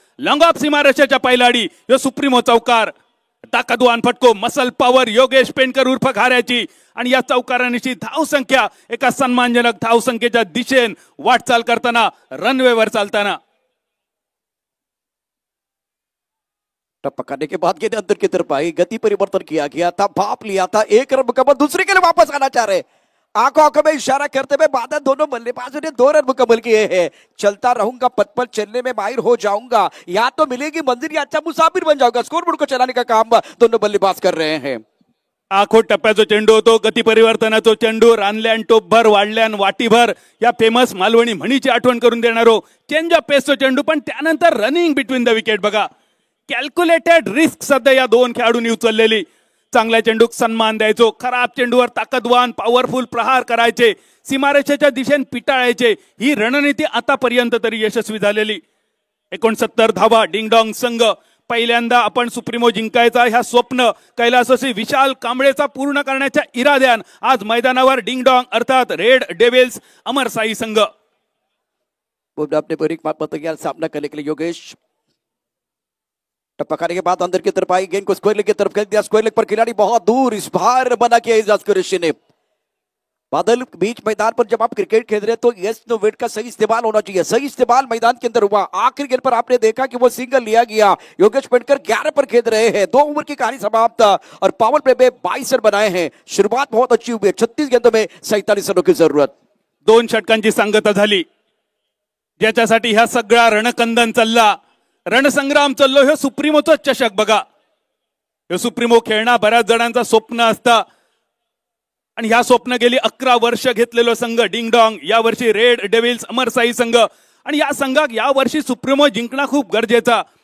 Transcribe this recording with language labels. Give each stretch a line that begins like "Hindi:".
Marathi: Long of सीमारेषेच्या पैलाडी यो supremo चौकार. ताकदवान फटको, मसल पॉवर योगेश पेंडकर उर्फ घाऱ्याची आणि या चौकारांची धाव संख्या एका सन्मानजनक धाव संख्येच्या दिशेन वाटचाल करताना रनवेवर चालताना.
Hindi: टप्पा करने के बाद गेंद अंदर की तरफ आई. गति परिवर्तन किया गया था, भाप लिया था. 1 रन मुकम्मल, दूसरे के लिए वापस आना चाह रहे. आंखों में इशारा करते हुए बादल दोनों बल्लेबाजों ने 2 रन मुकम्मल किए हैं. चलता रहूंगा पथ पर, चलने में माहिर हो जाऊंगा. या तो मिलेगी मंजिल या अच्छा मुसाफिर बन जाऊंगा. स्कोरबोर्ड को चलाने का काम दोनों बल्लेबाज कर रहे हैं.
Marathi: आखो टप्प्याचा चेंडू होतो, गती परिवर्तनाचा चेंडू. रानल्यान टोपभर, वाढल्यान वाटीभर या फेमस मालवणी म्हणीची आठवण करून देणारो चेंज ऑफ पेसचा चेंडू. पण त्यानंतर रनिंग बिटवीन द विकेट बघा. कॅल्क्युलेटेड रिस्क सध्या या 2 खेळाडूंनी उचललेली. चांगल्या चेंडूक सन्मान द्यायचो, खराब चेंडूवर ताकदवान पॉवरफुल प्रहार करायचे, सीमारेषेच्या दिशेने पिटाळायचे. ही रणनीती आतापर्यंत तरी यशस्वी झालेली. 69 धावा डिंगडॉंग संघ. पहिल्यांदा आपण सुप्रीमो जिंकायचा ह्या स्वप्न कैलासवासी विशाल कांबळेचा पूर्ण करण्याच्या इराद्यान आज मैदानावर डिंगडॉंग अर्थात रेड डेव्हिल्स अमरसाई संघ.
Hindi: अपने बरीक मात सामना करने के लिए योगेश. टप्पा खाने के बाद अंदर की तरफ आई. गेंद को स्क्वायर लेग की तरफ खेल दिया. स्क्वायर लेग पर खिलाड़ी बहुत दूर. इस बार बना किया एजाज कुरैशी ने. बादल बीच मैदान पर जब आप क्रिकेट खेल रहे हैं तो यस नो वेट का सही इस्तेमाल होना चाहिए. सही इस्तेमाल मैदान के अंदर हुआ. आखिरी गेंद पर आपने देखा कि वो सिंगल लिया गया. योगेश पेंडकर 11 पर खेल रहे हैं. 2 ओवर की कहानी समाप्त और पावर प्ले में 22 रन बनाए हैं. शुरुआत बहुत अच्छी हुई है. 36 गेंदों में 47 रनों की जरूरत.
Marathi: 2 षटकांची सांगता झाली ज्याच्यासाठी ह्या सगळा रणकंदन चालला, रणसंग्राम चाललो. हे सुप्रीमोचा चषक बघा. हे सुप्रीमो खेळणं बऱ्याच जणांचा स्वप्न असतं आणि ह्या स्वप्न गेली 11 वर्ष घेतलेलो संघ डिंगडॉंग, या वर्षी रेड डेव्हिल्स अमरसाई संघ, आणि या संघाक या वर्षी सुप्रीमो जिंकणं खूप गरजेचा.